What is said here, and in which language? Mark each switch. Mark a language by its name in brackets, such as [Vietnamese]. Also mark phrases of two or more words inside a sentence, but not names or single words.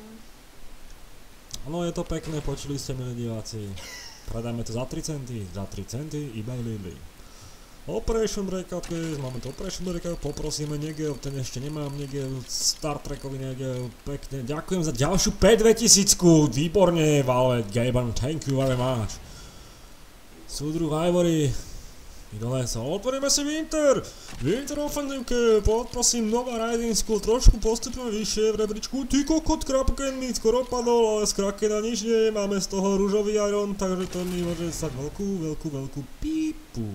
[Slovak] Áno, je to pekné, počuli ste, milí diváci. Predáme to za 3 centy, iba v Lidli. Operation Breakout Case, máme tu Operation Breakout, poprosíme Negeo, ten ešte nemám Negeo, Star Trekový Negeo, pekne, ďakujem za ďalšiu P2000, výborne, [English] Valve, Gaben, thank you very much. [Slovak] Súdruh Ivory, idole sa, otvoríme si Winter ofenzívke, poprosím Nova Rising School, trošku postupujeme vyššie v rebríčku, ty kokot, Kraken mi skoro padol, ale z Krakena nič nie, máme z toho rúžový Iron, takže to mi môže stať veľkú pípu.